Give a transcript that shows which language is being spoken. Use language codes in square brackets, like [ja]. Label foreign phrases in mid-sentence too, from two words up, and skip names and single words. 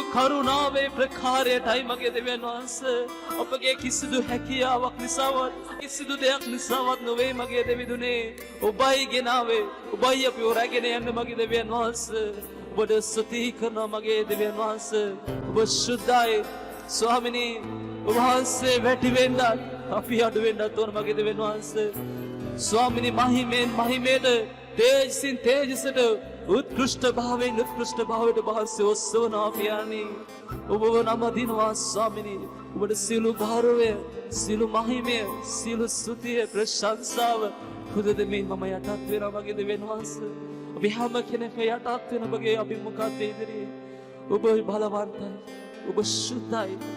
[si] කරුණාවේ ප්‍රකාරයටයි මගේ දෙවියන් වහන්සේ ඔබගේ කිසිදු හැකියාවක් නිසාවත් කිසිදු දෙයක් නිසාවත් නොවේ මගේ දෙවිදුනේ ඔබයි ගෙනාවේ ඔබයි අපිව රැගෙන යන්න මගේ දෙවියන් වහන්සේ ඔබට ස්තුති කරනවා මගේ දෙවියන් වහන්සේ ඔබ ශුද්ධයි ස්වාමිනී ඔබ වහන්සේ වැඩි වෙන්නත් අපි අඩු වෙන්නත් ඕන මගේ දෙවියන් වහන්සේ ස්වාමිනී මහිමෙන් මහිමේට තේජසින් තේජසට උත්කෘෂ්ට භාවේ උත්කෘෂ්ට භාවේ वහන්සේ ඔස්සවනවා පියාණනි ඔබව නම දිනවා ස්වාමිනී ඔබට සියලු ගෞරවය සියලු මහිමය සියලු ස්තුතිය ප්‍රශංසාව පුදදෙමින් මම යටත් වෙනවා මගේ දෙවියන් වහන්සේ ඔබ හැම කෙනෙක්ම යටත් වෙන ඔබගේ අභිමුඛත්වයේ ඉදිරියේ ඔබ බලවන්තයි ඔබ ශුද්ධයි